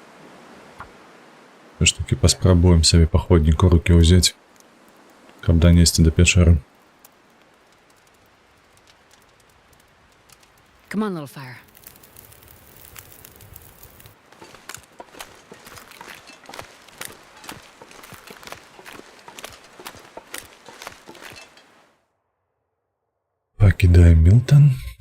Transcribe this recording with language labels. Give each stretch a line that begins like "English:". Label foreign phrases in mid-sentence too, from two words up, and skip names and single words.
Belarusian: ж такі паспрабуем сабе паходніку рукі ўзяць, каб данесці да печэры.
English: Come on, little fire.
Belarusian: Пакідаем Мілтон.